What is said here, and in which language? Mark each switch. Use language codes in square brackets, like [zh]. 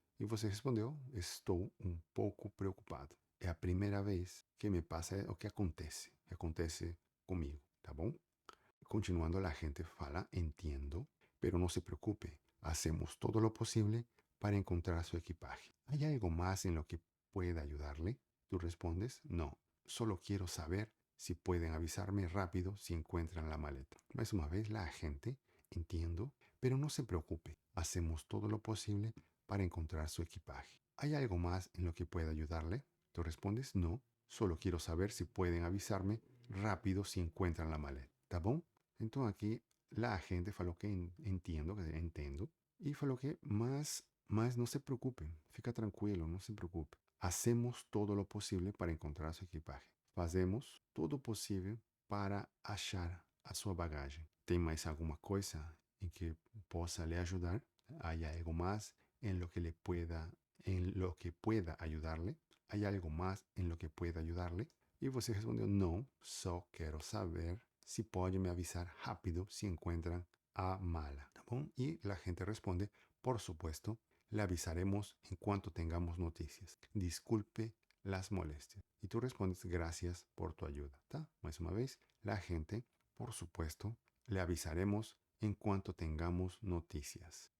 [pt] E você respondeu, estou um pouco preocupado. É a primeira vez que me passa o que acontece comigo, tá bom? [es] Continuando, la gente fala, entiendo, pero no se preocupe, hacemos todo lo posible para encontrar su equipaje. ¿Hay algo más en lo que pueda ayudarle? Tú respondes, no, solo quiero saber si pueden avisarme rápido si encuentran la maleta. Más una vez, la gente, entiendo, pero no se preocupe, hacemos todo lo posible para encontrar su equipaje. ¿Hay algo más en lo que pueda ayudarle? Tú respondes, no, solo quiero saber si pueden avisarme rápido si encuentran la maleta. ¿Tá bom? [pt] Então aqui a gente falou que entendo, quer dizer, entendo, e falou que, mas não se preocupe, fica tranquilo, não se preocupe. Hacemos todo o possível para encontrar sua equipaje. Fazemos todo o possível para achar a sua bagagem. Tem mais alguma coisa em que possa lhe ajudar? [es] Há algo mais em lo que le pueda, en lo que pueda ayudarle? Há algo mais em lo que pueda ayudarle? [pt] E você respondeu, não, só quero saber si pode me avisar rápido [es] si encuentran [pt] a mala. ¿Tá bom? [es] Y la gente responde, por supuesto, le avisaremos en cuanto tengamos noticias. Disculpe las molestias. Y tú respondes, gracias por tu ayuda. ¿Tá? Más una vez, la gente, por supuesto, le avisaremos en cuanto tengamos noticias.